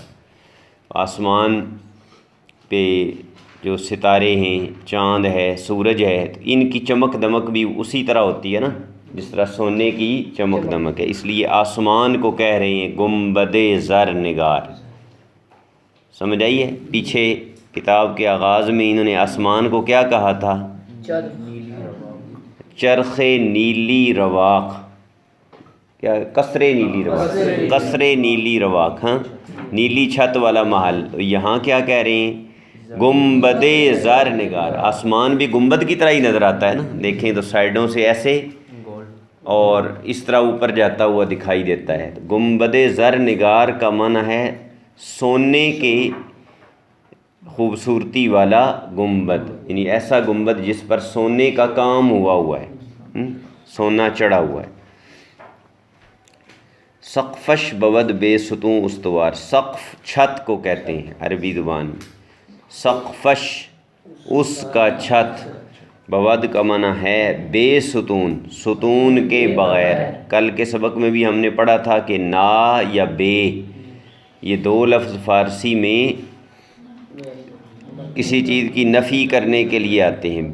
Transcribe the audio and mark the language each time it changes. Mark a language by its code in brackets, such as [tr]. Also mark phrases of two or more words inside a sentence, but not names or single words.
[ur] آسمان پہ جو ستارے ہیں، چاند ہے، سورج ہے، ان کی چمک دمک بھی اسی طرح ہوتی ہے نا جس طرح سونے کی چمک دمک ہے، اس لیے آسمان کو کہہ رہے ہیں [fa] گنبد زر نگار۔ [ur] سمجھ آئی ہے؟ پیچھے کتاب کے آغاز میں انہوں نے آسمان کو کیا کہا تھا؟ [fa] چرخ نیلی رواق، [ur] کیا؟ [fa] قصر نیلی رواق، قصر نیلی رواق، [ur] ہاں، نیلی چھت والا محل۔ تو یہاں کیا کہہ رہے ہیں؟ [fa] گنبد زر نگار۔ [ur] آسمان بھی گنبد کی طرح ہی نظر آتا ہے نا، دیکھیں تو سائیڈوں سے ایسے اور اس طرح اوپر جاتا ہوا دکھائی دیتا ہے۔ [fa] گنبد زر نگار [ur] کا معنی ہے سونے کے خوبصورتی والا گنبد، یعنی ایسا گنبد جس پر سونے کا کام ہوا ہے، سونا چڑھا ہوا ہے۔ [fa] سقفش بود بے ستون استوار، [ur] سقف چھت کو کہتے ہیں عربی زبان میں۔ سقفش اس کا چھت، بود کا معنی ہے بے ستون، ستون کے بغیر۔ کل کے سبق میں بھی ہم نے پڑھا تھا کہ نا یا بے یہ دو لفظ فارسی میں کسی چیز کی نفی کرنے کے لیے آتے ہیں۔